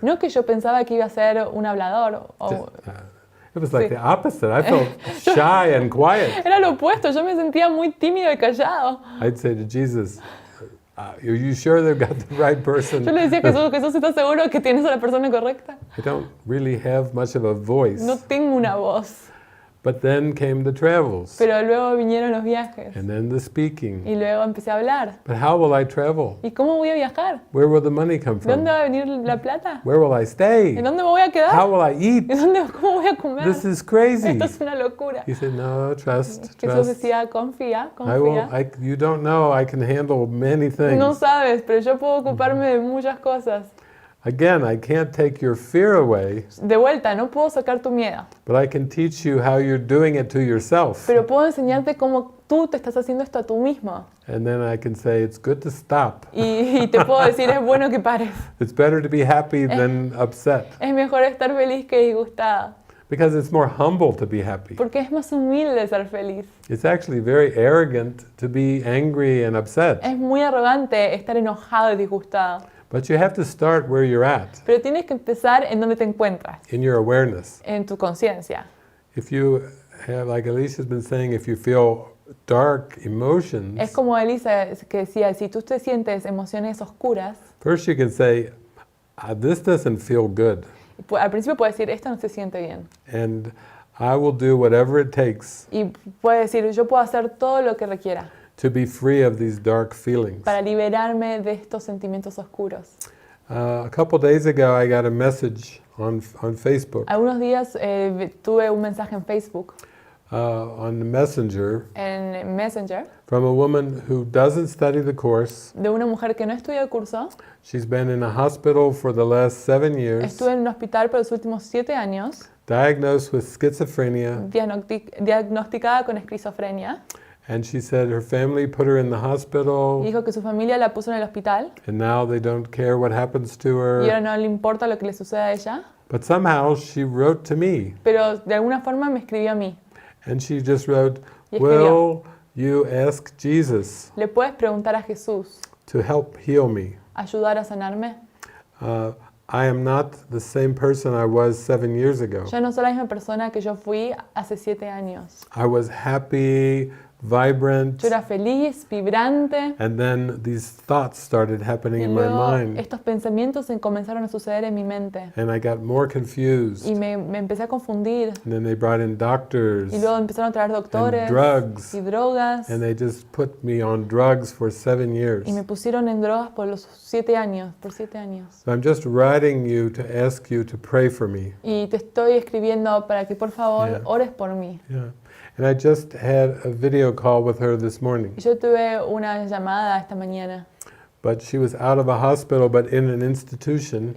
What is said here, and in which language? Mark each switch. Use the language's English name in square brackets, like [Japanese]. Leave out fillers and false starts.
[Spanish] No que yo pensaba que iba a ser un hablador. [English] It was like the opposite. I felt shy and quiet. [Spanish] Era lo opuesto, yo me sentía muy tímido y callado. [English] I'd say to Jesus, are you sure they've got the right person? [Spanish] Yo le decía a Jesús, ¿estás seguro que tienes a la persona correcta? [English] I don't really have much of a voice. [Spanish] No tengo una voz. [English] But then came the travels. [Spanish] Pero luego vinieron los viajes. [English] And then the speaking. [Spanish] Y luego empecé a hablar. [English] But how will I travel? [Spanish] ¿Y cómo voy a viajar? [English] Where will the money come [Spanish] ¿De [English] from? [Spanish] dónde va a venir la plata? [English] Where will I stay? [Spanish] ¿En dónde me voy a quedar? [English] How will I eat? [Spanish] ¿Cómo voy a comer? [English] This is crazy. [Spanish] Esto es una locura. [English] He said, no, trust. [Spanish] Jesús decía, confía, [English] You don't know, I can handle many things. [Spanish] No sabes, pero yo puedo ocuparme de muchas cosas. [English] Again, I can't take your fear away, [Spanish] De vuelta, no puedo sacar tu miedo, [English] but I can teach you how you're doing it to yourself. [Spanish] pero puedo enseñarte cómo tú te estás haciendo esto a tú mismo. [English] And then I can say, it's good to stop. [Spanish] Y te puedo decir, es bueno que pares. [English] It's better to be happy than upset. [Spanish] Es mejor estar feliz que disgustado, [English] Because it's more humble to be happy. [Spanish] porque es más humilde ser feliz. [English] It's actually very arrogant to be angry and upset. [Spanish] Es muy arrogante estar enojado y disgustado. [English] But you have to start where you're at, [Spanish] Pero tienes que empezar en donde te encuentras, [English] in your awareness. [Spanish] en tu conciencia. [English] If you have, like Alicia's been saying, if you feel dark emotions, [Spanish] Es como Elisa que decía, si tú te sientes emociones oscuras, [English] first you can say, this doesn't feel good. [Spanish] al principio puedes decir, esto no se siente bien. [English] And I will do whatever it takes [Spanish] Y puedes decir, yo puedo hacer todo lo que requiera [English] to be free of these dark feelings. [Spanish] para liberarme de estos sentimientos oscuros. [English] A couple days ago, I got a message on Facebook, [Spanish] Algunos días tuve un mensaje en Facebook, [English] on the Messenger, [Spanish] en Messenger, [English] from a woman who doesn't study the course. [Spanish] de una mujer que no estudia el curso. [English] She's been in a hospital for the last 7 years, [Spanish] Estuve en un hospital por los últimos 7 años, [English] diagnosed with schizophrenia, [Spanish] diagnosticada con esquizofrenia. [English] and she said her family put her in the hospital, [Spanish] Dijo que su familia la puso en el hospital [English] and now they don't care what happens to [Spanish] y ahora [English] her. [Spanish] no le importa lo que le suceda a ella. [English] But somehow she wrote to me, [Spanish] Pero de alguna forma me escribió a mí. [English] and she just wrote, [Spanish] Y escribió, [English] will you ask Jesus [Spanish] ¿le puedes preguntar a Jesús [English] to help heal me? [Spanish] ayudar a sanarme? [English] I am not the same person I was 7 years ago. [Spanish] Yo no soy la misma persona que yo fui hace 7 años. [English] I was happy, vibrant. [Spanish] Yo era feliz, vibrante. [English] And then these thoughts started happening [Spanish] Y [English] in my [Spanish] luego [English] mind. [Spanish] estos pensamientos comenzaron a suceder en mi mente. [English] And I got more confused. [Spanish] Y me empecé a confundir. [English] And then they brought in doctors. [Spanish] Y luego empezaron a traer doctores [English] And drugs. [Spanish] y drogas. [English] And they just put me on drugs for 7 years. [Spanish] Y me pusieron en drogas por 7 años, por 7 años. [English] So I'm just writing you to ask you to pray for me. [Spanish] Y te estoy escribiendo para que por favor [English] Yeah. [Spanish] ores por mí. [English] Yeah. And I just had a video call with her this morning. [Spanish] Y yo tuve una llamada esta mañana. [English] But she was out of a hospital, but in an institution.